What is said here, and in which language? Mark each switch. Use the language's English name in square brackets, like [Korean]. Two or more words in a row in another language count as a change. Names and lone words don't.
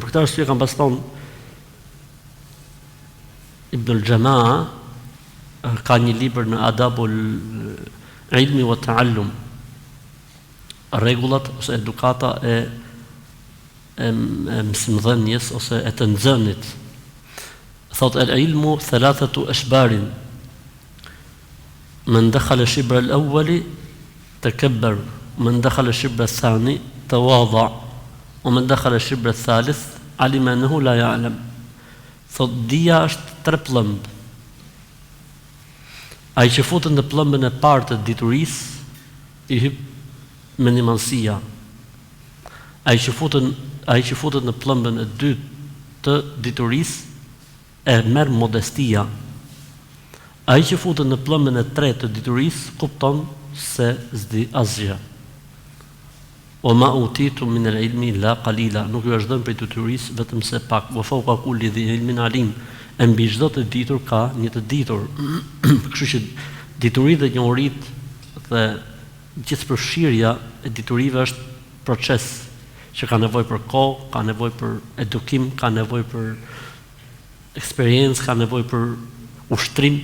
[Albanian] Për këtë arsye kam pas thonë Ibn al-Jamaa ka një libër në Adabul Ilmi wa Ta'allum, rregullat ose edukata e mësimdhënies ose e të nxënit. Thot [Arabic] العلم ثلاثة أشبار. من دخل الشبر الأول تكبر ومن دخل الشبر الثاني تواضع ومن دخل الشبر الثالث علم أنه لا يعلم. [Albanian] Thot dia është 3 plëmb. Ai që futet në plëmbën e parë të diturisë i hyp me nimansia. Ai që futet në plëmbën e dytë të diturisë e merr modestia. Ai që futet në plëmbën e tretë të diturisë kupton se s'di asgjë. [Arabic] وما أوتيتم من العلم إلا قليلا, [Albanian] nuk ju është dhënë prej diturisë vetëm se pak. [Arabic] وفوق كل ذي علم عليم, [Albanian] e mbi çdo të ditur ka një të ditur. Kështu që dituritë dhe njohuritë dhe gjithëpërfshirja e diturive është proces që ka nevojë për kohë, ka nevojë për edukim, ka nevojë për eksperiencë, ka nevojë për ushtrim.